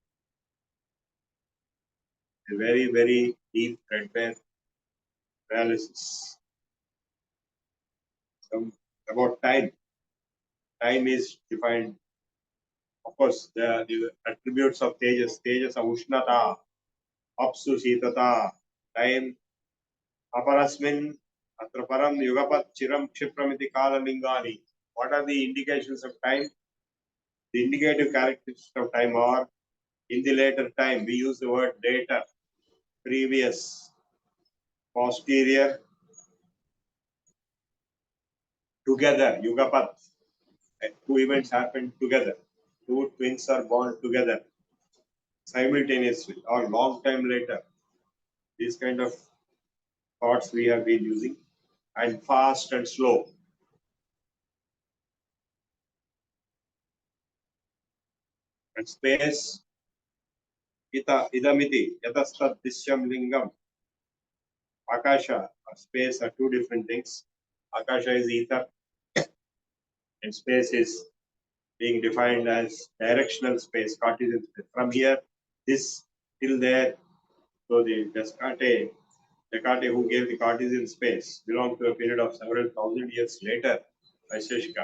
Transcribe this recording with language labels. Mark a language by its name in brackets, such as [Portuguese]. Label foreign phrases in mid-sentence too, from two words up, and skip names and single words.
[English] A very, very deep threadbare analysis. About time. Time is defined. Of course, the attributes of Tejas. [Sanskrit] Tejas are Ushnata, Apsu Sitata, time, Aparasmin, Atraparam, Yugapat, Chiram, Kshipramiti, Kala, Lingani. [English] What are the indications of time? The indicative characteristics of time are, in the later time, we use the word later, previous, posterior, together, Yugapat, two events happen together. Two twins are born together simultaneously or long time later. These kind of thoughts we have been using, and fast and slow. And space, [Sanskrit] idamiti, yatastad dishyam lingam. [English] Akasha, space are two different things. Akasha is ether, and space is being defined as directional space, Cartesian space. From here, this till there. So the Descartes, who gave the Cartesian space, belonged to a period of several thousand years later, Vaisesika.